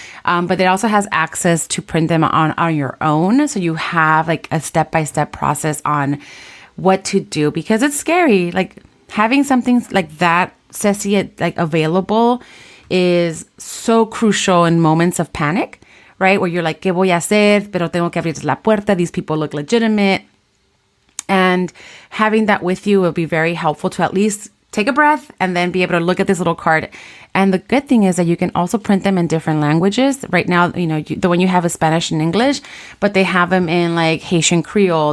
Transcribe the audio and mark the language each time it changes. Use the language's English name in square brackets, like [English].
[English] But it also has access to print them on your own. So you have like a step-by-step process on what to do, because it's scary. Like having something like that, Ceci, like available is so crucial in moments of panic, right? Where you're like, [Spanish] ¿qué voy a hacer? Pero tengo que abrir la puerta. [English] These people look legitimate. And having that with you will be very helpful to at least take a breath and then be able to look at this little card. And the good thing is that you can also print them in different languages. Right now, the one you have is Spanish and English, but they have them in like Haitian Creole.